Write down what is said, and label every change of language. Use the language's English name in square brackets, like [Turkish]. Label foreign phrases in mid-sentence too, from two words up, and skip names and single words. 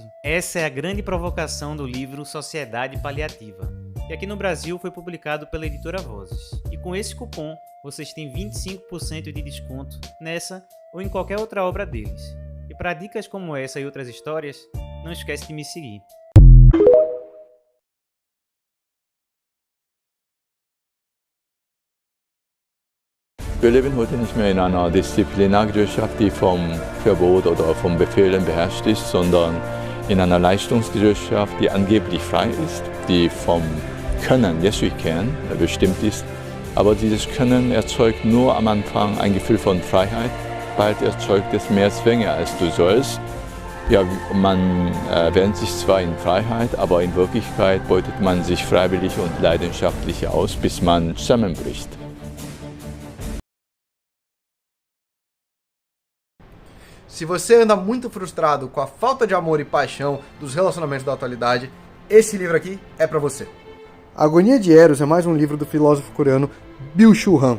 [Portuguese] Essa é a grande provocação do livro Sociedade Paliativa, que aqui no Brasil foi publicado pela editora Vozes. E com esse cupom, vocês têm 25% de desconto nessa ou em qualquer outra obra deles. E para dicas como essa e outras histórias, não esquece de me seguir. [German] Wir leben heute nicht mehr in einer Disziplinargesellschaft, die vom Verbot oder vom Befehlen beherrscht ist, sondern in einer Leistungsgesellschaft, die angeblich frei ist, die vom Können, [English] yes we can, [German] bestimmt ist. Aber dieses Können erzeugt nur am Anfang ein Gefühl von Freiheit, bald erzeugt es mehr Zwänge als du sollst. Ja, man wähnt sich zwar in Freiheit, aber in Wirklichkeit beutet man sich freiwillig und leidenschaftlich aus, bis man zusammenbricht. [Portuguese] Se você anda muito frustrado com a falta de amor e paixão dos relacionamentos da atualidade, esse livro aqui é pra você. Agonia de Eros é mais um livro do filósofo coreano Byung-Chul Han.